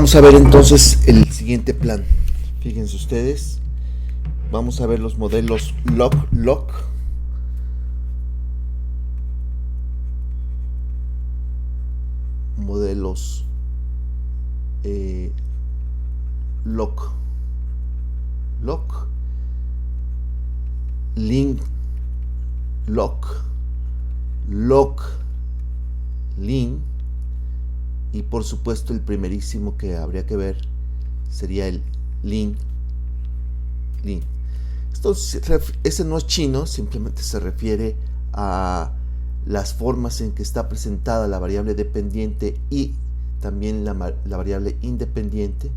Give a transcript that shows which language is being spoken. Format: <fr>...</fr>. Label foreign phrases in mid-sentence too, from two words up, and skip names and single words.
<es>Vamos a ver entonces el siguiente plan. Fíjense ustedes, vamos a ver los modelos log-log, modelos log-log, link-log, log-link, y por supuesto el primerísimo que habría que ver sería el link. Esto, ese no es chino, simplemente se refiere a las formas en que está presentada la variable dependiente y también la variable independiente.</es>